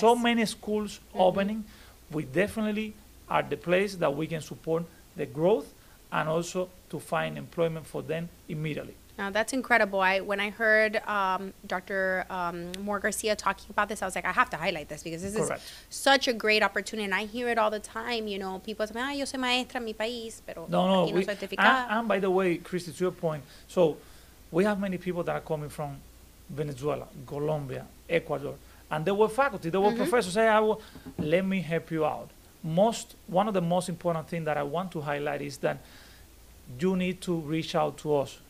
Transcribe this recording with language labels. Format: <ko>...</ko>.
<en>so many schools opening, we definitely are the place that we can support the growth and also to find employment for them immediately. Now, that's incredible. When I heard Dr. Moore Garcia talking about this, I was like, I have to highlight this because this Correct. is such a great opportunity. And I hear it all the time. You know, people say,</en> <es>yo soy maestra en mi país, pero No, aquí no soy certificada.</es> <en>and by the way, Christy, to your point, so we have many people that are coming from Venezuela, Colombia, Ecuador, and they were faculty, they were professors. Say, let me help you out. One of the most important things that I want to highlight is that you need to reach out to us.</en>